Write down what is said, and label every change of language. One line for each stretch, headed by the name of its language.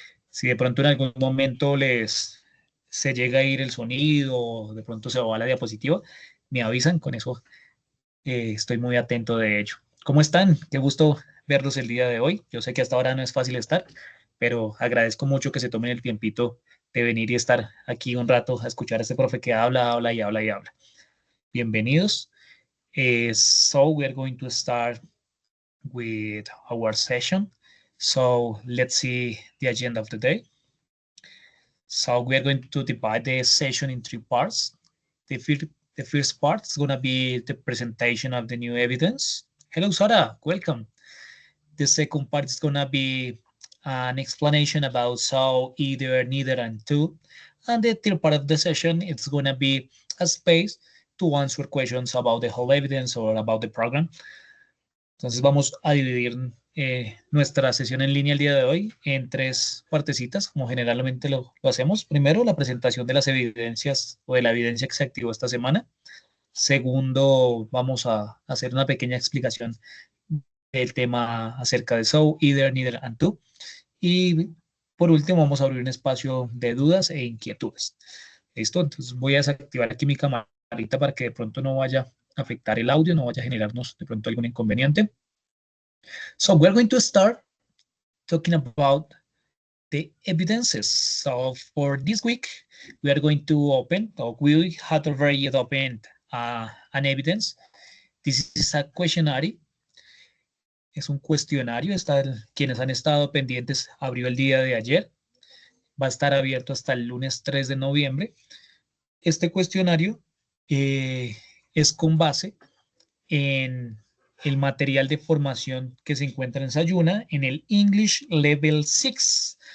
Spanish: Si de pronto en algún momento se llega a ir el sonido, o de pronto se va la diapositiva, me avisan, con eso estoy muy atento de ello. ¿Cómo están? Qué gusto verlos el día de hoy. Yo sé que hasta ahora no es fácil estar, pero agradezco mucho que se tomen el tiempito de venir y estar aquí un rato a escuchar a este profe que habla, habla y habla y habla. Bienvenidos.
English: So we're going to start with our session. So let's see the agenda of the day. So we're going to divide the session in three parts. The first part is going to be the presentation of the new evidence. Hello, Sara. Welcome. The second part is going to be an explanation about so, either, neither, and to. And the third part of the session, it's going to be a space to answer questions about the whole evidence or about the program.
Spanish: Entonces vamos a dividir nuestra sesión en línea el día de hoy en tres partecitas, como generalmente lo hacemos. Primero, la presentación de las evidencias o de la evidencia que se activó esta semana. Segundo, vamos a hacer una pequeña explicación del tema acerca de so, either, neither, and to. Y por último, vamos a abrir un espacio de dudas e inquietudes. ¿Listo? Entonces voy a desactivar aquí mi camarita para que de pronto no vaya a afectar el audio, no vaya a generarnos de pronto algún inconveniente.
English: So we're going to start talking about the evidences. So for this week, we are going to open, or we had already opened an evidence. This is a questionnaire.
Spanish: Es un cuestionario. Quienes han estado pendientes, abrió el día de ayer. Va a estar abierto hasta el lunes 3 de noviembre. Este cuestionario es con base en el material de formación que se encuentra en Sayuna, en el English Level 6.